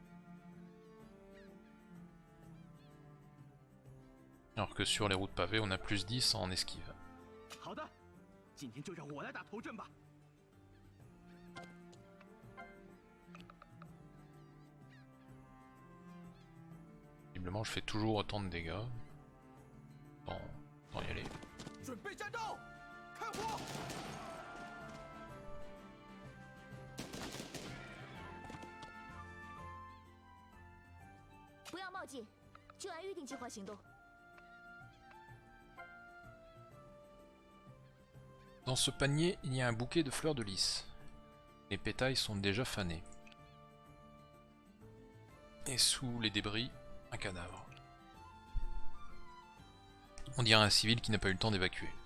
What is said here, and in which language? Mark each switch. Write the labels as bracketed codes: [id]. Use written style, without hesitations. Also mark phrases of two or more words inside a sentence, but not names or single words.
[fr] Alors que sur les routes pavées, on a plus 10 en esquive. Visiblement, je fais toujours autant de dégâts. Tant y aller. [zh] 不要冒进，就按预定计划行动。 [fr] Dans ce panier, il y a un bouquet de fleurs de lys. Les pétales sont déjà fanés. Et sous les débris, un cadavre. On dirait un civil qui n'a pas eu le temps d'évacuer.